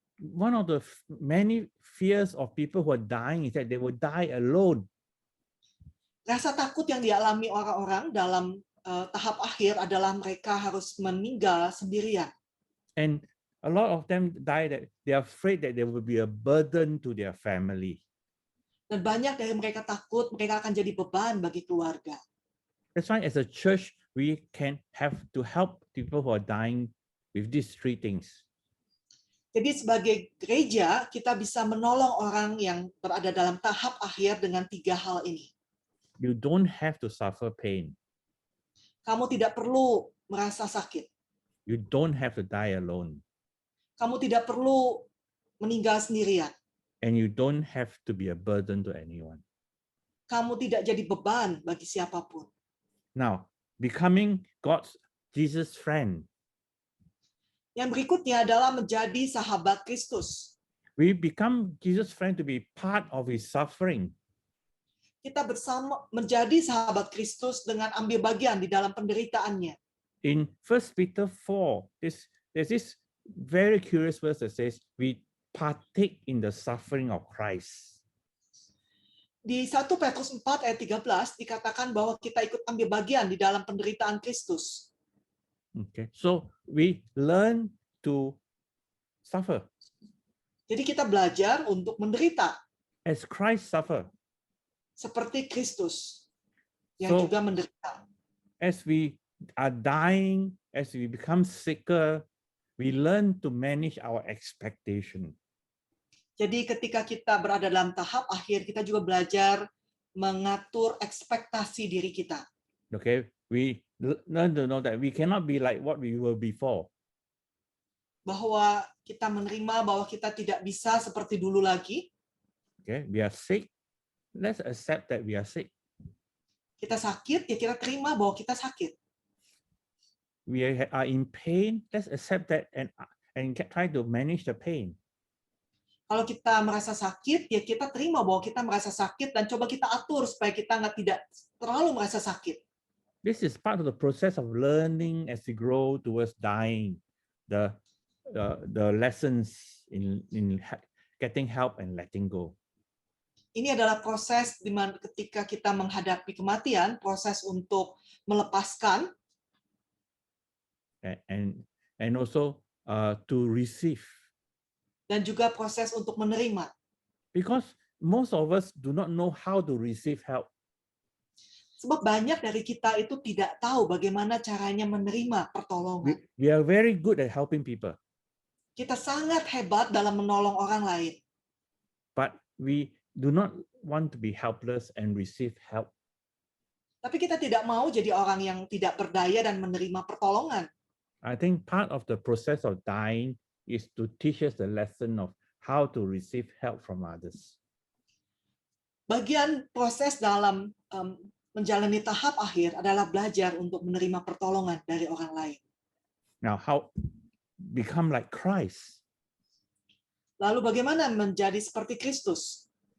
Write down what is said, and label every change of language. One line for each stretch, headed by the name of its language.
English: One of the many fears of people who are dying is that they will die alone.
Indonesian: Rasa takut yang dialami orang-orang dalam tahap akhir adalah mereka harus meninggal sendirian.
English: And a lot of them die that they are afraid that they will be a burden to their family.
Indonesian: Dan banyak dari mereka takut mereka akan jadi beban bagi keluarga.
English: That's why as a church, we can have to help people who are dying with these 3 things.
Indonesian: Jadi sebagai gereja, kita bisa menolong orang yang berada dalam tahap akhir dengan 3 hal ini.
English: You don't have to suffer pain.
Indonesian: Kamu tidak perlu merasa sakit.
English: You don't have to die alone.
Indonesian: Kamu tidak perlu meninggal sendirian.
English: And you don't have to be a burden to anyone.
Indonesian: Kamu tidak jadi beban bagi siapapun.
English: Now, becoming Jesus' friend.
Indonesian: Yang berikutnya adalah menjadi sahabat Kristus.
English: We become Jesus' friend to be part of his suffering.
Indonesian: Kita bersama menjadi sahabat Kristus dengan ambil bagian di dalam penderitaannya.
English: In 1 Peter 4, there's this very curious verse that says, we partake in the suffering of Christ.
Indonesian: Di 1 Petrus 4 ayat 13 dikatakan bahwa kita ikut ambil bagian di dalam penderitaan Kristus.
English: Okay, so we learn to suffer.
Indonesian: Jadi kita belajar untuk menderita.
English: as Christ suffered.
Indonesian: seperti Kristus yang
English: So
Indonesian: juga menderita.
English: as we are dying, as we become sicker, we learn to manage our expectation.
Indonesian: Jadi ketika kita berada dalam tahap akhir, kita juga belajar mengatur ekspektasi diri kita.
English: Okay, we learn to know that we cannot be like what we were before.
Indonesian: Bahwa kita menerima bahwa kita tidak bisa seperti dulu lagi.
English: Okay, we are sick. Let's accept that we are sick.
Indonesian: Kita sakit, ya kita terima bahwa kita sakit.
English: We are in pain. Let's accept that and try to manage the pain.
Indonesian: Kalau kita merasa sakit, ya kita terima bahwa kita merasa sakit dan coba kita atur supaya kita tidak terlalu merasa sakit.
English: This is part of the process of learning as we grow towards dying. The lessons in getting help and letting go.
Indonesian: Ini adalah proses di mana ketika kita menghadapi kematian, proses untuk melepaskan
English: and also to receive.
Indonesian: Dan juga proses untuk menerima.
English: Because most of us do not know how to receive help.
Indonesian: Sebab banyak dari kita itu tidak tahu bagaimana caranya menerima pertolongan.
English: We are very good at helping people.
Indonesian: Kita sangat hebat dalam menolong orang lain.
English: But we do not want to be helpless and receive help.
Indonesian: Tapi kita tidak mau jadi orang yang tidak berdaya dan menerima pertolongan.
English: I think part of the process of dying is to teach us the lesson of how to receive help from others.
Indonesian: Bagian proses dalam menjalani tahap akhir adalah belajar untuk menerima pertolongan dari orang lain.
English: Now, how become like Christ?
Indonesian: Lalu bagaimana menjadi seperti Kristus?